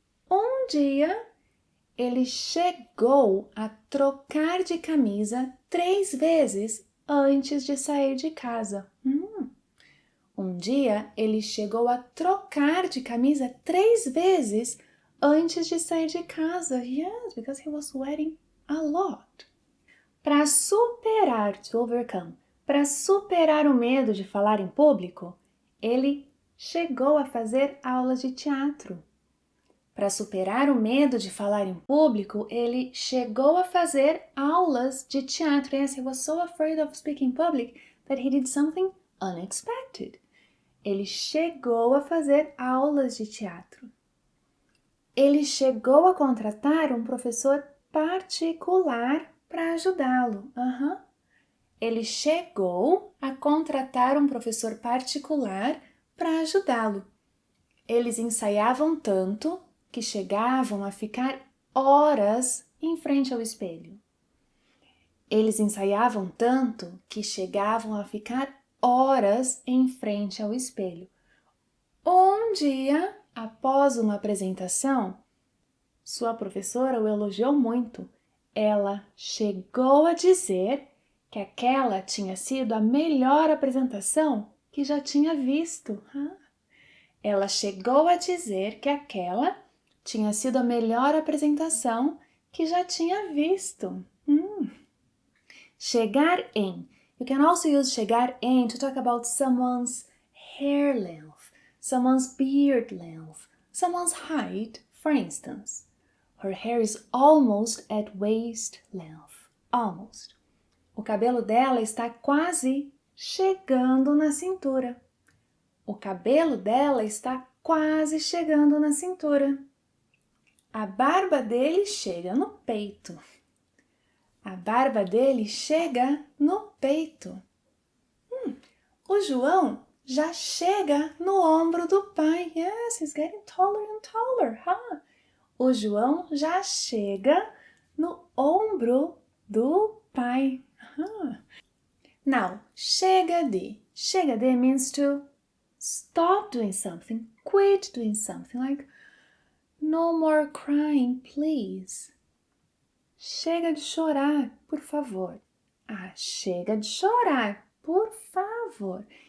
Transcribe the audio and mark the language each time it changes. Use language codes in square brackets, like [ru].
[pt] Um dia, ele chegou a trocar de camisa 3 vezes antes de sair de casa. Um dia, ele chegou a trocar de camisa 3 vezes antes de sair de casa. [en] Yes, because he was sweating a lot. [pt] Para superar, [en] to overcome, [pt] para superar o medo de falar em público, ele chegou a fazer aulas de teatro. Para superar o medo de falar em público, ele chegou a fazer aulas de teatro. [en] Yes, he was so afraid of speaking in public that he did something unexpected. [pt] Ele chegou a fazer aulas de teatro. Ele chegou a contratar um professor particular para ajudá-lo. Ele chegou a contratar um professor particular para ajudá-lo. Eles ensaiavam tanto que chegavam a ficar horas em frente ao espelho. Eles ensaiavam tanto que chegavam a ficar horas em frente ao espelho. Um dia, após uma apresentação, sua professora o elogiou muito. Ela chegou a dizer que aquela tinha sido a melhor apresentação que já tinha visto. Ela chegou a dizer que aquela tinha sido a melhor apresentação que já tinha visto. Chegar em. [en] You can also use chegar em to talk about someone's hair length, someone's beard length, someone's height, for instance. Her hair is almost at waist length. Almost. [pt] O cabelo dela está quase chegando na cintura. O cabelo dela está quase chegando na cintura. A barba dele chega no peito. A barba dele chega no peito. O João já chega no ombro do pai. [en] Yes, he's getting taller and taller. [pt] O João já chega no ombro do pai. [en] Now, chega de. Chega de means to stop doing something, quit doing something, like no more crying, please. [pt] Chega de chorar, por favor. Chega de chorar, por favor.